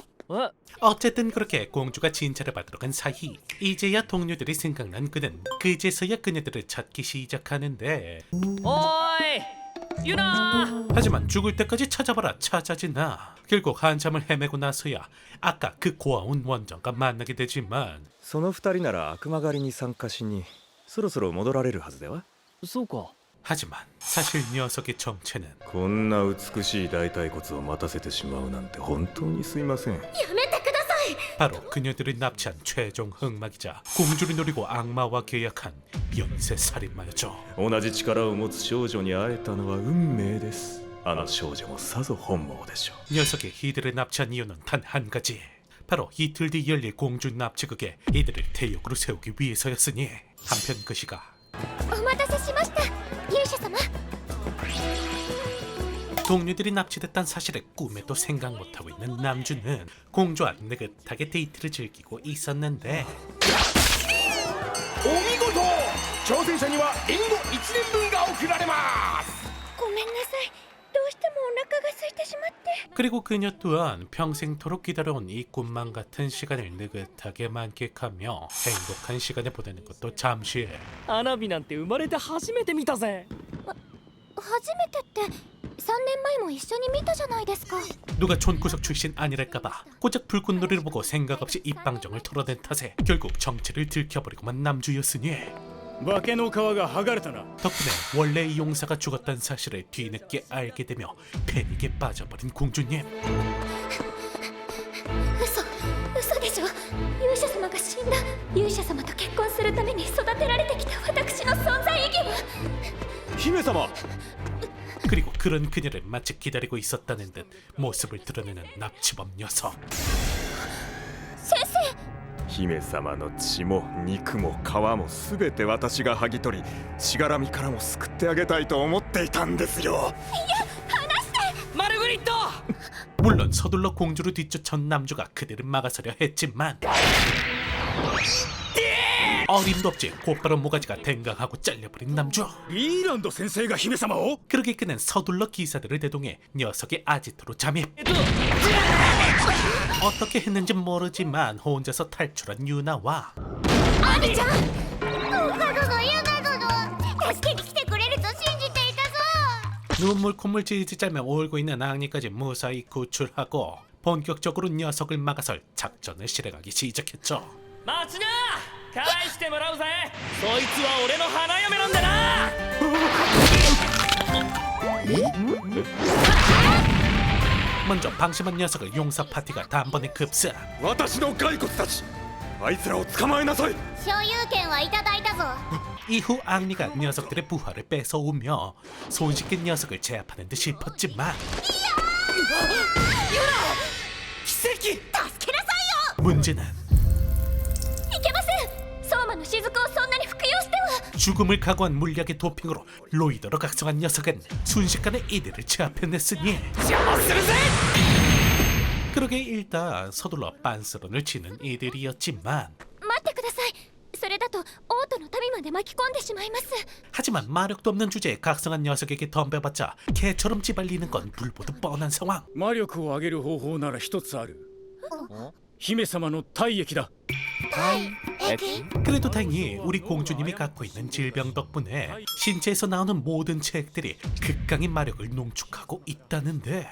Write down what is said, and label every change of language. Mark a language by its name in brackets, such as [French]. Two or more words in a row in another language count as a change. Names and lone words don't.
[Korean] 어? 어쨌든 그렇게 공주가 진찰을 받으러 간 사이, 이제야 동료들이 생각난 그는 그제서야 그녀들을 찾기 시작하는데, [Japanese] おーいユナ [Korean] 하지만 죽을 때까지 찾아봐라 찾아지나. 결국 한참을 헤매고 나서야 아까 그 고아원 원장과 만나게 되지만, [Japanese] その2人なら悪魔狩りに参加しにそろそろ戻られるはずではそうか [Korean] 하지만 사실 녀석의 정체는 [Japanese] こんな美しい大腿骨を待たせてしまうなんて本当にすいませんやめてください。 [Korean] 바로 그녀들을 납치한 최종 흑막이자 공주를 노리고 악마와 계약한 연쇄 살인마였죠. [Japanese] 同じ力を持つ少女に会えたのは運命ですあの少女もさぞ本望でしょう [Korean] 녀석이 이들을 납치한 이유는 단 한 가지. 바로 이틀 뒤 열릴 공주 납치극에 이들을 대역으로 세우기 위해서였으니, 한편 그 시각 [Japanese] お待たせしました。勇者様。 [Korean] 동료들이 납치됐다는 사실을 꿈에도 생각 못하고 있는 남주는 공주와 느긋하게 데이트를 즐기고 있었는데, [Japanese] お見事挑戦者には援護1年分が贈られますごめんなさい。どうしてもお腹が空いてしまって。 [Korean] 그리고 그녀 또한 평생토록 기다려온 이 꿈만 같은 시간을 느긋하게 만끽하며 행복한 시간을 보내는 것도 잠시. [Japanese] 花火なんて生まれて初めて見たぜ初めてって3年前も一緒に見たじゃないですか。 [Korean] 누가 촌구석 출신 아니랄까봐 고작 불꽃놀이를 보고 생각 없이 입방정을 털어낸 탓에 결국 정체를 들켜버리고만 남주였으니 [Japanese] 化けの皮が剥がれたな。 [Korean] 덕분에 원래의 용사가 죽었다는 사실을 뒤늦게 알게 되며 패닉에 빠져버린 공주님. [Japanese] 嘘でしょ。勇者様が死んだ。勇者様と結婚するために育てられてきた私の存在意義は。姫様 [Korean] 그리고 그런 그녀를 마치 기다리고 있었다는 듯 모습을 드러내는 납치범 녀석. [Japanese] 先生、姫様の血も肉も皮も全て私が剥ぎ取りしがらみからも救ってあげたいと思っていたんですよ。マルグリット [Korean] 물론 서둘러 공주를 뒤쫓아온 남주가 그들을 막아서려 했지만 어림도 없이 곧바로 모가지가 댕강하고 잘려버린 남주. [Japanese] リーランド先生が姫様を？ [Korean] 그러게 그는 서둘러 기사들을 대동해 녀석의 아지트로 잠입. 어떻게 했는지 모르지만 혼자서 탈출한 유나와 [Japanese] アミちゃん。放課後のユナ殿、助けに来てくれると信じていたぞ。 [Korean] 눈물 콧물 질질 짜며 울고 있는 앙리까지 무사히 구출하고 본격적으로 녀석을 막아설 작전을 실행하기 시작했죠. [Japanese] 待ちな返してもらうぜそいつは俺の花嫁なんだな [Korean] 먼저 방심한 녀석을 용사 파티가 단번에 급사. [Japanese] 私の骸骨たちあいつらを捕まえなさい。所有権はいただいたぞ。 [Korean] 이후 앙리가 녀석들의 부활을 뺏어오며 손쉽게 녀석을 제압하는 듯 싶었지만 [Japanese] 奇跡助けなさいよ。 [Korean] 문제는 [Japanese] いけません。相馬の雫をそんなに服用しては。 [Korean] 죽음을 각오한 물약의 도핑으로 로이더로 각성한 녀석은 순식간에 이들을 제압해냈으니 그러게 일단 서둘러 빤스런을 치는 이들이었지만 [Japanese] 待ってください。それだと王都の民まで巻き込んでしまいます。 [Korean] 하지만 마력도 없는 주제에 각성한 녀석에게 덤벼봤자 개처럼 찌발리는 건 불보듯 뻔한 상황. [Japanese] 魔力を上げる方法なら一つある。姫様の体液だ。 [Korean] 그래도 다행히 우리 공주님이 갖고 있는 질병 덕분에 신체에서 나오는 모든 체액들이 극강의 마력을 농축하고 있다는데